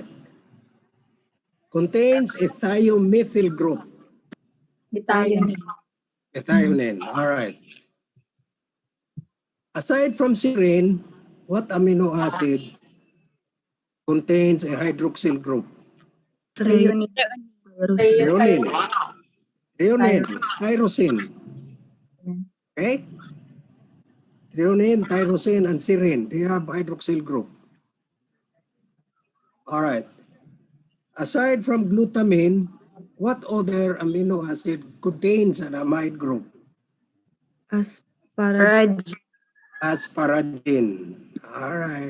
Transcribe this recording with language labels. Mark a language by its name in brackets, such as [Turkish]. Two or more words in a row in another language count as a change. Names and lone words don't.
[English] Contains a thiomethyl group. Methionine. Methionine. All right. Aside from serine, what amino acid contains a hydroxyl group? Threonine. Threonine. Threonine. Tyrosine. Okay? Threonine, tyrosine, and serine. They have hydroxyl group. All right. Aside from glutamine, what other amino acid contains an amide group? Asparagine. Asparagine. All right.